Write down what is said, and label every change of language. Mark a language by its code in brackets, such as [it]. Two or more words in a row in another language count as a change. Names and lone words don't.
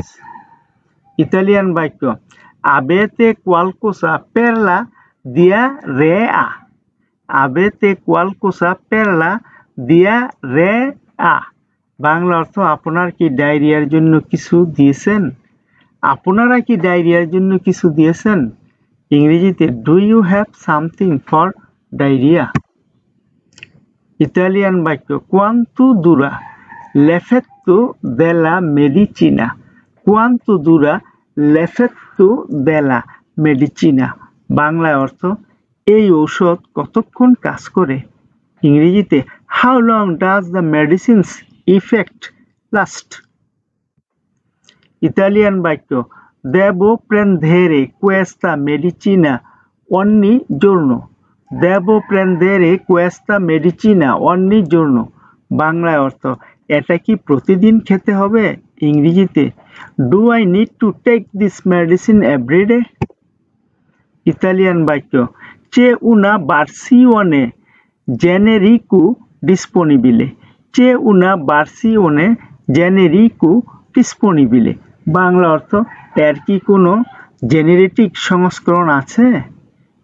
[bn] ইতালিয়ান বাক্য [it] avete qualcosa per la diarrea. avete qualcosa per la diarrea. [bn] বাংলা অর্থ আপনার কি ডায়রিয়ার জন্য কিছু দিয়েছেন? আপনারা কি ডায়রিয়ার জন্য কিছু দিয়েছেন? [en] ইংরেজিতে do you have something for diarrhea? [bn] ইতালিয়ান বাক্য [it] quanto dura l'effetto della medicina. quanto dura l'effetto della medicina. [bn] বাংলা অর্থ এই ঔষধ কতক্ষণ কাজ করে? [en] ইংরেজিতে how long does the medicine's effect last? [bn] ইতালিয়ান বাক্য [it] devo prendere questa medicina ogni giorno। devo prendere questa medicina ogni giorno। [bn] বাংলায় অর্থ এটা কি প্রতিদিন খেতে হবে? [en] ইংরেজিতে do I need to take this medicine everyday? [bn] ইতালিয়ান বাক্য [it] c'è una versione generico disponibile. c'è una versione generico disponibile. [bn] বাংলা অর্থ এর কি কোনো জেনেরিক সংস্করণ আছে?